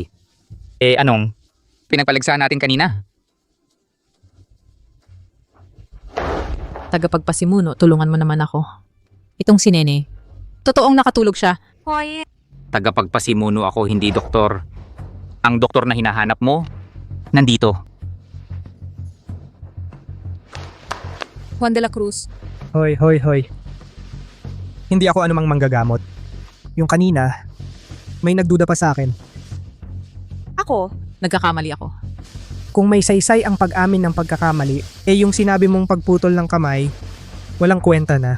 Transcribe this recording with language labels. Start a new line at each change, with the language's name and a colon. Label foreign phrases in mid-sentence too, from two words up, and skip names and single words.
Filipino: Anong pinagpaligsahan natin kanina? Tagapagpasimuno, tulungan mo naman ako. Itong si Nene. Totoong nakatulog siya. Hoy, Tagapagpasimuno ako, hindi doktor. Ang doktor na hinahanap mo, nandito. Juan de la Cruz, Hoy. Hindi ako anumang manggagamot. Yung kanina, may nagduda pa sa akin. Ako? nagkakamali ako. Kung may saysay ang pag-amin ng pagkakamali, yung sinabi mong pagputol ng kamay, walang kwenta na.